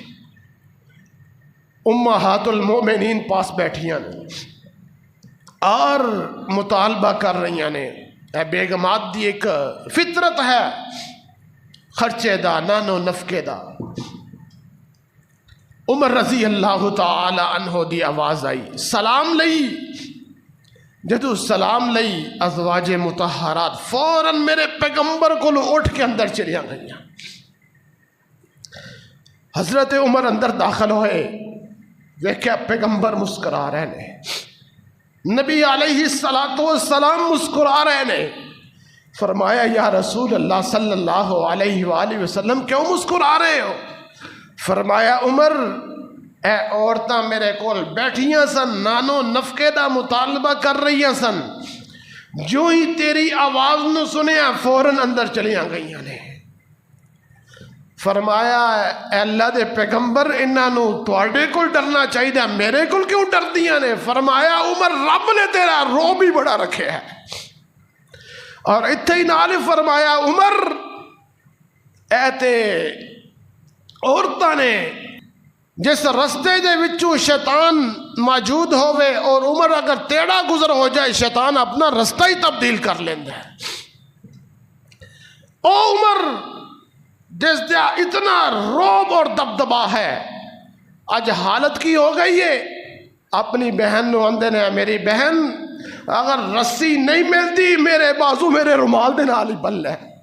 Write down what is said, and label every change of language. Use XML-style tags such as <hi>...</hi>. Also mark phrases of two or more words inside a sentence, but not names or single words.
<pa>امہات المومنین پاس بیٹھیاں نے اور مطالبہ کر رہی نے اے بیگمات دی ایک فطرت ہے خرچے دا نانو نفقے دا عمر</pa> <ar>رضی اللہ تعالی عنہ</ar> <pa>دی آواز آئی سلام لئی جدو سلام لئی ازواج مطہرات فوراً میرے پیغمبر کو اٹھ کے اندر چلیاں گئیاں حضرت عمر اندر داخل ہوئے دیکھا پیغمبر مسکرا رہے نے نبی</pa> <ar>علیہ السلام</ar> <pa>مسکرا رہے نے فرمایا</pa> <ar>یا رسول اللہ صلی اللہ علیہ وآلہ وسلم</ar> <pa>کیوں مسکرا رہے ہو فرمایا عمر اے عورتاں میرے کول بیٹھیاں سن نانو نفقے دا مطالبہ کر رہی سن جو ہی تیری آواز نو سنیا فوراً اندر چلیاں گئیاں نے فرمایا اے اللہ دے پیغمبر انہاں نو تواڈے کول ڈرنا چاہیے میرے کول کیوں ڈردیاں نے فرمایا عمر رب نے تیرا روب ہی بڑا رکھے ہے اور اتھے ہی نال فرمایا عمر اے تے عورتاں نے جس رستے دے وچوں شیطان موجود ہوئے اور عمر اگر تیڑا گزر ہو جائے شیطان اپنا رستہ ہی تبدیل کر لیندا ہے او عمر جس دیا اتنا روب اور دبدبا ہے آج حالت کی ہو گئی ہے اپنی بہن نو آندے نے میری بہن اگر رسی نہیں ملتی میرے بازو میرے رومال دے نال ہی بن لے</pa>